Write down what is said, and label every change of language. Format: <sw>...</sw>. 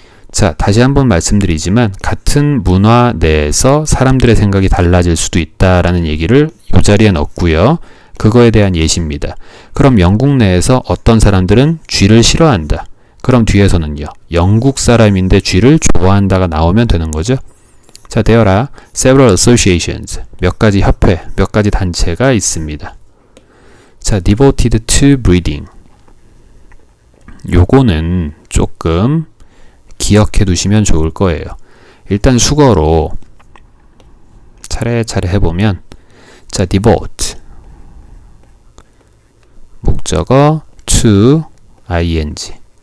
<ko>자, 다시 한번 말씀드리지만 같은 문화 내에서 사람들의 생각이 달라질 수도 있다라는 얘기를 이 자리에 넣었고요. 그거에 대한 예시입니다. 그럼 영국 내에서 어떤 사람들은 쥐를 싫어한다. 그럼 뒤에서는요. 영국 사람인데 쥐를 좋아한다가 나오면 되는 거죠.</ko> <en>자, there are several associations.</en> <ko>몇 가지 협회, 몇 가지 단체가 있습니다.</ko> <en>자, devoted to breeding.</en> <ko>요거는 조금 기억해 두시면 좋을 거예요. 일단 수거로 차례차례 해보면 자, devote 목적어 to ing.</ko>